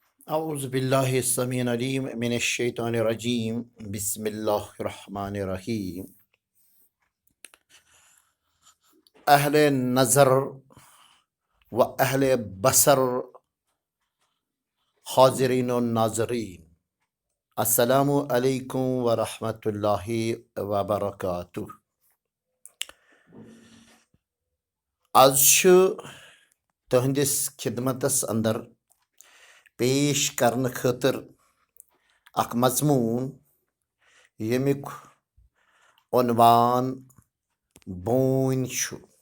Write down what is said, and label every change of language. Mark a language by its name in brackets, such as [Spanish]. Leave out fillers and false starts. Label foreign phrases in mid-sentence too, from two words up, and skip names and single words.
[Arabic] اعوذ باللہ السمیع العلیم من الشیطان الرجیم بسم اللہ الرحمن الرحیم [Urdu] اہل نظر و اہل بصر حاضرین و ناظرین [Arabic] السلام علیکم ورحمۃ اللہ وبرکاتہ. [Kashmiri] آز تہندس خدمتس اندر پیش کرنے خاطر اخ مضمون یمیک عنوان بؤنئ چھُ.